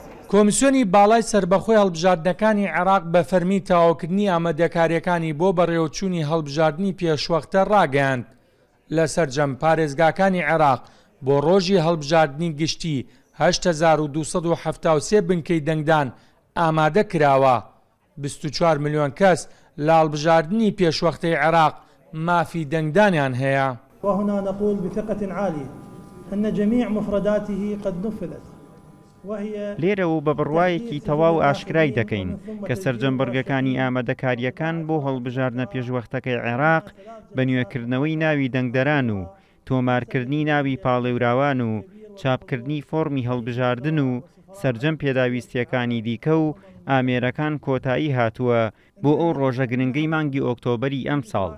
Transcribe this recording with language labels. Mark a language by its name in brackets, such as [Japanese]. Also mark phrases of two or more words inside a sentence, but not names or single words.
[Central Kurdish] کۆمیسیۆنی باڵای سربەخۆی هەڵبژاردنەکانی عێراق بە فەرمی تەواوکردنی ئامادەکاریەکانی بۆ بەڕێوەچوونی هەڵبژاردننی پێشوەختە ڕاگەیاند لە سەرجەم پارێزگاکانی عێراق بۆ ڕۆژی هەڵبژاردننی گشتی 8273 بنکەی دەنگدان ئامادە کراوە. 24 ملیۆن کەس لە هەڵبژاردننی پێشوەختەی عێراق مافی دەنگدانیان هەیە. [Arabic] وهنا نقول بثقة عالية أن جميع مفرداته قد نفذت. [Central Kurdish] لێرە و بە بڕوایەکی تەواو ئاشکرای دەکەین کە سەرجەمبەرگەکانی ئامادەکاریەکان بۆ هەڵبژاردنە پێشوەختەکەی عێراق بە نوێکردنەوەی ناوی دەنگدەران و تۆمارکردنی ناوی پاڵێوراوان و چاپکردنی فۆرمی هەڵبژاردن و سەرجەم پێداویستیەکانی دیکە و ئامێرەکان کۆتایی هاتووە بۆ ئەو ڕۆژە گرنگەی مانگی ئۆکتۆبەری ئەم ساڵ.